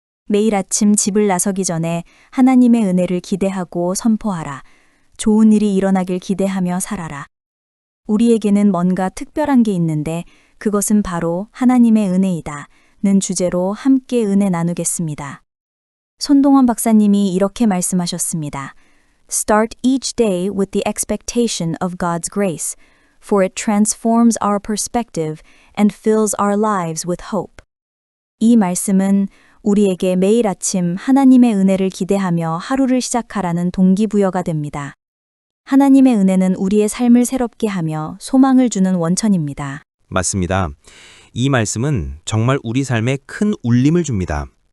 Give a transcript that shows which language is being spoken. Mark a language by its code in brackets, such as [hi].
[ko] 매일 아침 집을 나서기 전에 하나님의 은혜를 기대하고 선포하라. 좋은 일이 일어나길 기대하며 살아라. 우리에게는 뭔가 특별한 게 있는데 그것은 바로 하나님의 은혜이다. 는 주제로 함께 은혜 나누겠습니다. 손동원 박사님이 이렇게 말씀하셨습니다. [en] Start each day with the expectation of God's grace, for it transforms our perspective and fills our lives with hope. [ko] 이 말씀은 우리에게 매일 아침 하나님의 은혜를 기대하며 하루를 시작하라는 동기부여가 됩니다. 하나님의 은혜는 우리의 삶을 새롭게 하며 소망을 주는 원천입니다. 맞습니다. 이 말씀은 정말 우리 삶에 큰 울림을 줍니다.